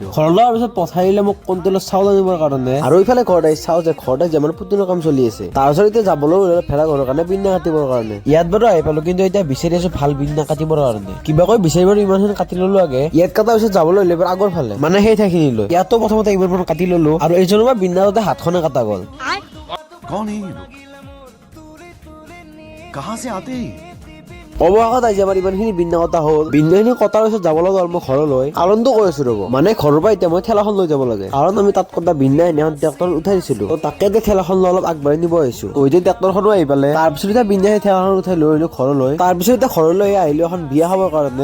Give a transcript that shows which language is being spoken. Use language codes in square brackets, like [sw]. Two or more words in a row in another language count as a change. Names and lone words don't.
[as] ঘৰলৈ অহাৰ পিছত পঠাইলে মোক কণ্ট্ৰলত চাউল আনিবৰ কাৰণে আৰু ইফালে ঘৰত আহি চাওঁ যে ঘৰতে যেমান পুতুনৰ কাম চলি আছে। তাৰপিছত এতিয়া যাবলৈ ওলালে ভেলাঘৰৰ কাৰণে বিন্না কাটিবৰ কাৰণে। ইয়াত বাৰু আহি পালো, কিন্তু এতিয়া বিচাৰি আছো ভাল বিন্না কাটিবৰ কাৰণে। কিবা কৈ বিচাৰিব ইমানখিনি কাটি ললো আগে। ইয়াত কটাৰ পিছত যাবলৈ হ'লে আগৰ ফালে মানে সেই ঠাইখিনি লৈ ইয়াতো প্ৰথমতে ইমান কাটি ললো আৰু এইজনৰ পৰা বিন্নাতে হাতখনে কটা গ'ল। [hi] कौन है ये लोग? कहाँ से आते हैं? [as] অৱশেষত আজি আমাৰ ইমানখিনি বিন্না কটা হ'ল। বিন্নাখিনি কটাৰ পিছত যাব লগা হ'ল মই ঘৰলৈ। আনন্দ কৰি আছো ৰ'ব, মানে ঘৰৰ পৰা এতিয়া মই ঠেলাখন লৈ যাব লাগে, কাৰণ আমি তাত কটা বিন্না এখন ট্ৰেক্টৰত উঠাই দিছিলো। তাকে এতিয়া ঠেলাখন লৈ অলপ আগবাঢ়ি নিব আহিছো। এতিয়া ট্ৰেক্টৰখনো আহি পালে। তাৰপিছত এতিয়া বিন্না সেই ঠেলাখন উঠাই লৈ আহিলো ঘৰলৈ। তাৰপিছত এতিয়া ঘৰলৈ আহিলো এখন বিয়া খাবৰ কাৰণে।